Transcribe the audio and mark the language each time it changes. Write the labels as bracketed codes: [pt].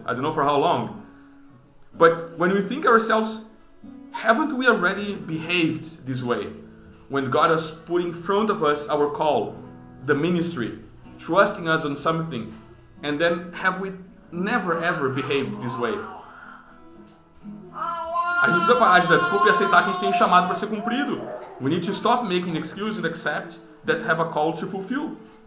[en] I don't know for how long. But when we think ourselves, haven't we already behaved this way? When God has put in front of us our call, the ministry, trusting us on something, and then have we never ever behaved this way? [pt] A gente precisa parar de dar desculpa e aceitar que a gente tem um chamado para ser cumprido. [en] We need to stop making excuses and accept that have a call to fulfill.